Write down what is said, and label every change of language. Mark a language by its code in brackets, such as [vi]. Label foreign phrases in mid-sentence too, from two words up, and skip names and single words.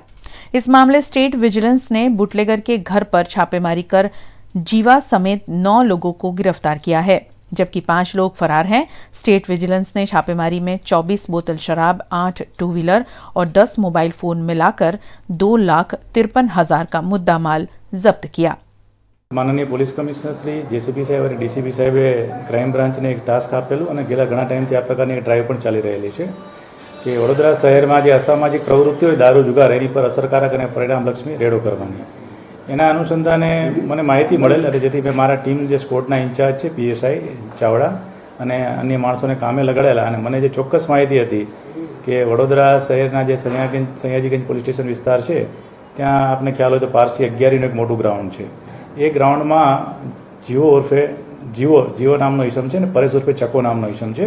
[hi] इस मामले स्टेट विजिलेंस ने बुटलेगर के घर पर छापेमारी कर जीवा समेत 9 लोगों को गिरफ्तार किया है, जबकि 5 लोग फरार हैं. स्टेट विजिलेंस ने छापेमारी में 24 बोतल शराब, 8 [en] two wheeler [hi] और 10 मोबाइल फोन मिलाकर 2,53,000 का मुद्दा माल जब्त किया. [gu] માનનીય પોલીસ કમિશ્નર શ્રી જેસીપી સાહેબ અને ડીસીપી સાહેબે ક્રાઇમ બ્રાંચને એક ટાસ્ક આપેલું અને ગયા ઘણા ટાઇમથી આ પ્રકારની એક ડ્રાઇવ પણ ચાલી રહેલી છે કે વડોદરા શહેરમાં જે અસામાજિક પ્રવૃત્તિઓ દારૂ જુગાર એની પર અસરકારક અને પરિણામલક્ષી રેડો કરવાની. એના અનુસંધાને મને માહિતી મળેલ એટલે જેથી મેં મારા ટીમ જે સ્કોડના ઇન્ચાર્જ છે પીએસઆઈ ચાવડા અને અન્ય માણસોને કામે લગાડેલા અને મને જે ચોક્કસ માહિતી હતી કે વડોદરા શહેરના જે સયાજીગંજ પોલીસ સ્ટેશન વિસ્તાર છે ત્યાં આપને ખ્યાલ હોય તો પારસી અગિયારીનું એક મોટું ગ્રાઉન્ડ છે. એ ગ્રાઉન્ડમાં જીવો ઉર્ફે જીવો નામનો ઈસમ છે ને પરેશ ઉર્ફે ચકો નામનો ઈસમ છે.